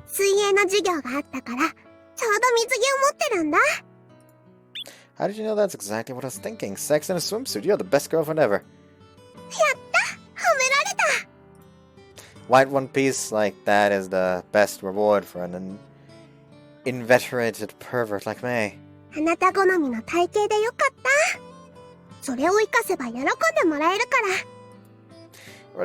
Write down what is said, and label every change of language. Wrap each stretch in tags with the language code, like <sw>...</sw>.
<ja>水泳の授業があったから、ちょうど水着を持ってるんだ。</ja> <en>How did you know that's exactly what I was thinking? Sex in a swimsuit. You're the best girlfriend ever.</en> <ja>やった褒められた。</ja> <en>White one piece like that is the best reward for an inveterated pervert like me.</en> <ja>あなた好みの体型でよかった。それを活かせば喜んでもらえるから。</ja>